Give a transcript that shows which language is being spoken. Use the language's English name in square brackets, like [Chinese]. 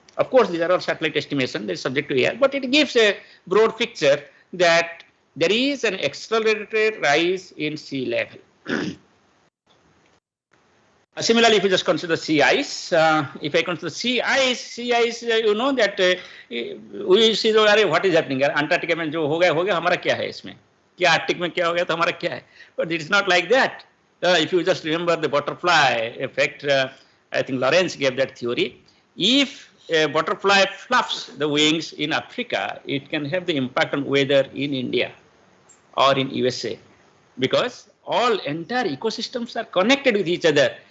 [English] Of course, these are all satellite estimation, they are subject to air, but it gives a broad picture that there is an accelerated rise in sea level. Similarly, if you just consider sea ice, if I consider sea ice, you know that we see what is happening. [Hindi] Antarctica में जो हो गया हमारा क्या है इसमें? क्या Arctic में क्या हो गया तो हमारा क्या है? [English] But it is not like that. If you just remember the butterfly effect, I think Lawrence gave that theory. If a butterfly fluffs the wings in Africa, it can have the impact on weather in India or in USA, because all entire ecosystems are connected with each other.